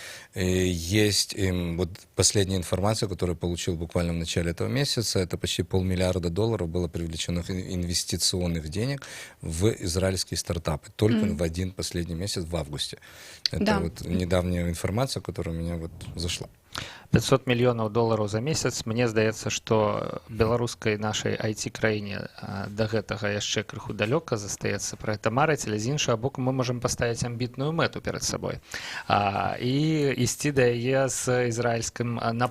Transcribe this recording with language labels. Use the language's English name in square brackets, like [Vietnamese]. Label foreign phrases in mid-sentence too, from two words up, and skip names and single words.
[Russian] Есть вот последняя информация, которую я получил буквально в начале этого месяца, это почти $500 миллиарда было привлечено инвестиционных денег в израильские стартапы. Только в один последний месяц, в августе. Это вот недавняя информация, которая у меня вот зашла. [Belarusian] $500 мільёнаў за месяц. Мне здаецца, што беларускай нашай IT-краіне да гэтага яшчэ крыху далёка застаецца пра гэта марыць, але з іншага боку мы можам паставіць амбітную мэту перад сабой і ісці да яе з ізраільскім напорам.